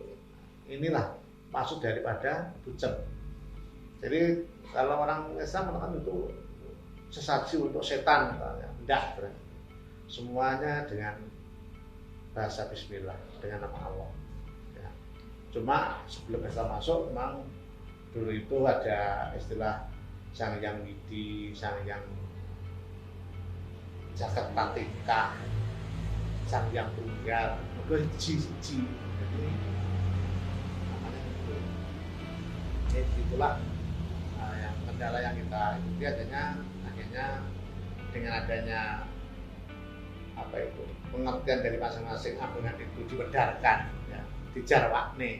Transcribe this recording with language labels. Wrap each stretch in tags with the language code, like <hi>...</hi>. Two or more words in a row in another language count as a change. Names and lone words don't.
<id>Inilah maksud daripada buceng. Jadi kalau orang Islam mengatakan itu sesaji untuk setan, enggak, semuanya dengan bahasa Bismillah, dengan nama Allah. Ya. Cuma sebelum Islam masuk, memang dulu itu ada istilah Sang Hyang Widi, Sang Hyang Jagat Patika, Sang Hyang Tunggal, itu ji. Jadi namanya itu. Jadi itulah yang kendala yang kita ikuti akhirnya dengan adanya apa itu pengertian dari masing-masing agungan itu dibedarkan, ya, dijarwakne.</id>